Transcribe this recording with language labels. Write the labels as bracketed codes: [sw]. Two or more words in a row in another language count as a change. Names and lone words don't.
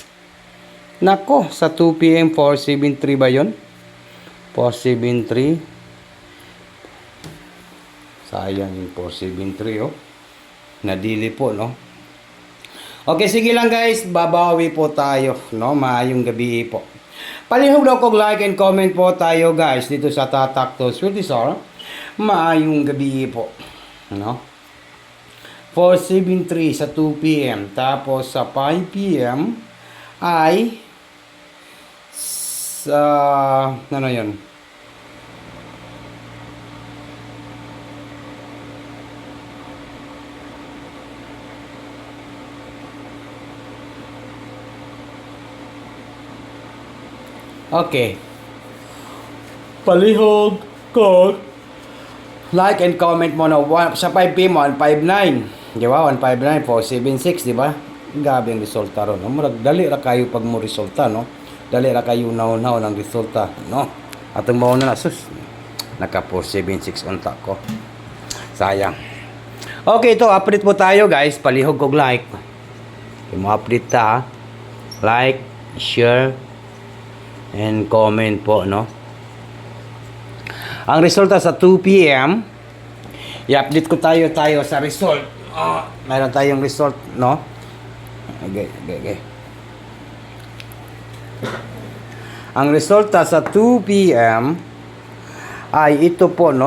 [tl] Nako, sa 2 PM 473 ba 'yon? 473. Sayang yung 473 oh. [ceb] Nadili po, no? [tl] Okay, sige lang guys, babawi po tayo, no? [ceb] Maayong gabi po. Palihog daw kog [en] like and comment [ceb] po [tl] tayo guys dito [ceb] sa Tatak to Swerte sir. Maayong gabi po, no? 473 sa 2 PM. [tl] Tapos sa 5 PM ay sa ano yun? Okay. [ceb] Palihog ko [en] like and comment [ceb] mo na sa 5 PM 159. Di ba? 159, 476, di ba? Gabi ang resulta ron. Murag dali ra kayo pag mo resulta, no? Dali ra kayo naon-naon ang resulta, no? Atong mauna na sus. Naka 476 unta ko. [tl] Sayang. Okay, ito update po tayo, guys. [ceb] Palihog kog like. Mo update ta. [en] Like, share and comment po, no? [ceb] Ang resulta sa 2 PM, [tl] i-update ko tayo [ceb] sa result. [tl] Meron tayong result, no? Okay. Ang resulta sa 2 PM ay ito po, no?